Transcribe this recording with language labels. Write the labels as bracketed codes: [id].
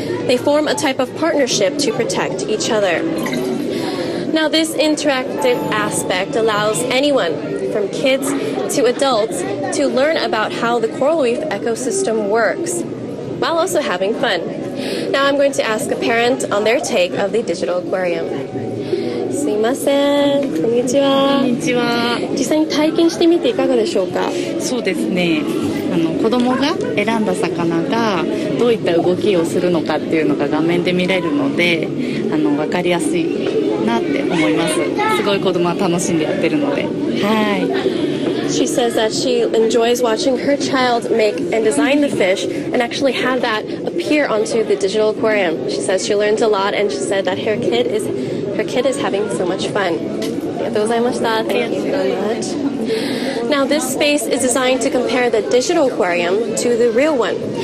[en] They form a type of partnership to protect each other. Now, this interactive aspect allows anyone, from kids to adults, to learn about how the coral reef ecosystem works, while also having fun. Now I'm going to ask a parent on their take of the digital aquarium. [ja] すいません、こんにちは。こんにちは。実際に体験してみていかがでしょうか。そうですね。子供が選んだ魚がどういった動きをするのかっていうのが画面で見れるので、分かりやすいなって思います。すごい子供は楽しんでやってるので、はい。 [en] She says that she enjoys watching her child make and design the fish and actually have that appear onto the digital aquarium. She says she learns a lot, and she said that her kid is having so much fun. Thank you very much. Now, this space is designed to compare the digital aquarium to the real one.